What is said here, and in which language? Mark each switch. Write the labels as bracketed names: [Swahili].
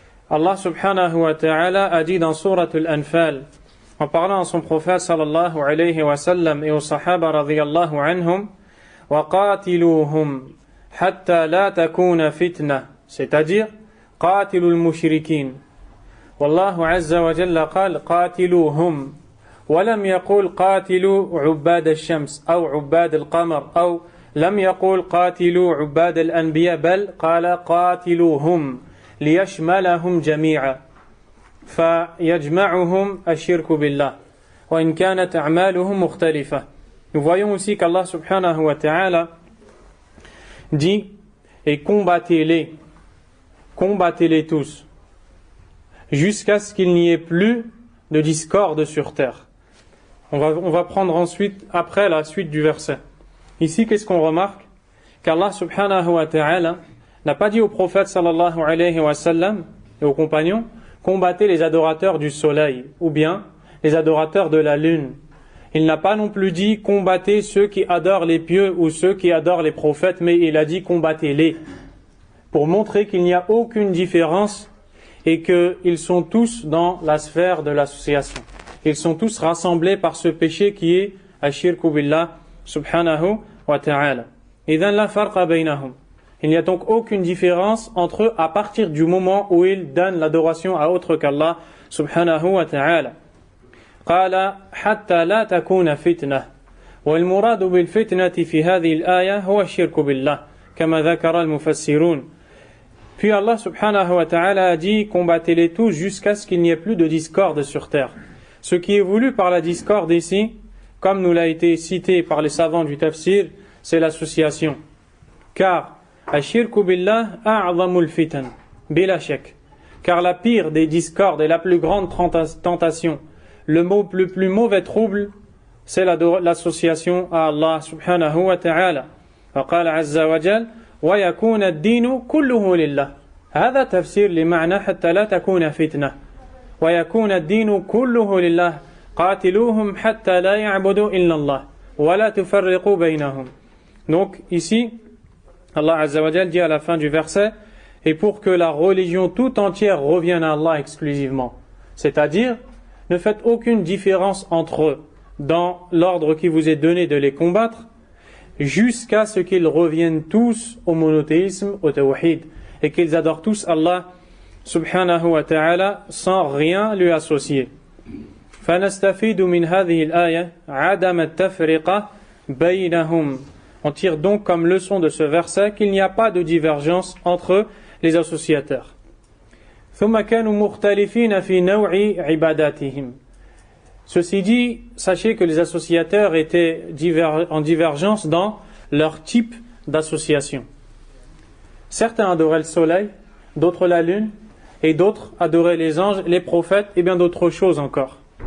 [French] Allah subhanahu wa ta'ala a dit dans Surat Al-Anfal, en parlant à son prophète sallallahu alayhi wa sallam et aux sahaba radiyallahu anhum, [Arabic] وَقَاتِلُوهُمْ حَتَّى لَا تَكُونَ فِتْنَةً, [French] c'est-à-dire [Arabic] قَاتِلُوا الْمُشْرِكِينَ. والله عز وجل قال قاتلوهم ولم يقول قاتلوا عباد الشمس أو عباد القمر أو لم يقول قاتلوا عباد الأنبياء بل قال قاتلوهم ليشملهم جميعا فيجمعهم الشرك بالله وإن كانت أعمالهم مختلفة. [French] Nous voyons aussi qu'Allah subhanahu wa ta'ala dit et combattez-les tous jusqu'à ce qu'il n'y ait plus de discorde sur terre. On va prendre ensuite, après la suite du verset. Ici, qu'est-ce qu'on remarque? Qu'Allah subhanahu wa ta'ala n'a pas dit au prophète sallallahu alayhi wa sallam et aux compagnons, combattez les adorateurs du soleil, ou bien les adorateurs de la lune. Il n'a pas non plus dit combattez ceux qui adorent les pieux ou ceux qui adorent les prophètes, mais il a dit combattez-les, pour montrer qu'il n'y a aucune différence et qu'ils sont tous dans la sphère de l'association. Ils sont tous rassemblés par ce péché qui est ashirku billah subhanahu wa ta'ala. [Arabic] Idhan la farqa baynahum. [French] Il n'y a donc aucune différence entre eux à partir du moment où ils donnent l'adoration à autre qu'Allah subhanahu wa ta'ala. [Arabic] قال حتى لا تكون فتنة والمراد بالفتنة في هذه الآية هو الشرك بالله كما ذكر المفسرون. [French] Puis Allah subhanahu wa ta'ala a dit combattez-les tous jusqu'à ce qu'il n'y ait plus de discorde sur terre. Ce qui est voulu par la discorde ici, comme nous l'a été cité par les savants du tafsir, c'est l'association. [Arabic] Car ashirku billah a'zamul fitan bila shak. [French] Car la pire des discordes et la plus grande tentation, le plus mauvais trouble, c'est l'association à Allah subhanahu wa ta'ala. [Arabic] وقال عز وجل ويكون الدين كله لله. هذا تفسير لمعنى حتى لا تكون فتنة. ويكون الدين كله لله قاتلوهم حتى لا يعبدوا إلا الله ولا تفرقوا بينهم. [French] Donc ici, Allah azza wa jal dit à la fin du verset, et pour que la religion tout entière revienne à Allah exclusivement. C'est-à-dire, ne faites aucune différence entre eux dans l'ordre qui vous est donné de les combattre jusqu'à ce qu'ils reviennent tous au monothéisme, au tawhid, et qu'ils adorent tous Allah subhanahu wa ta'ala sans rien lui associer. [Arabic] فَنَسْتَفِيدُ مِنْ هَذِهِ الْآيَةِ عَدَمَ التَّفْرِقَةِ بَيْنَهُمْ. [French] On tire donc comme leçon de ce verset qu'il n'y a pas de divergence entre les associateurs. [Arabic] ثم كانوا مختلفين في نوع عباداتهم. [French] Ceci dit, sachez que les associateurs étaient en divergence dans leur type d'association. Certains adoraient le soleil, d'autres la lune, et d'autres adoraient les anges, les prophètes, et bien d'autres choses encore.